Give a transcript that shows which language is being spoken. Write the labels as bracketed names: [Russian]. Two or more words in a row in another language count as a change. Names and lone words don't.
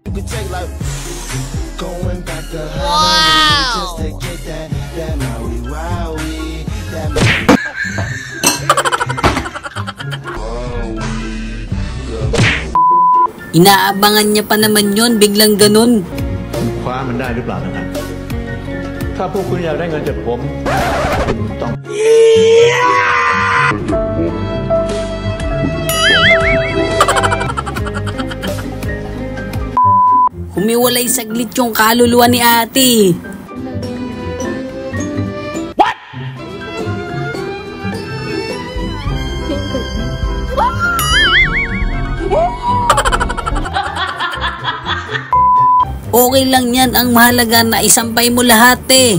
[English] Wow! [Filipino] Inaabangan niya pa naman yon, biglang ganun. [Thai] คว้ามันได้หรือเปล่านะครับถ้าพวกคุณอยากได้เงินจากผมต้อง [Filipino] Humiwalay saglit yung kaluluwa ni ate. [English] What? [Filipino] Okay lang yan, ang mahalaga na isampay mo lahat, eh.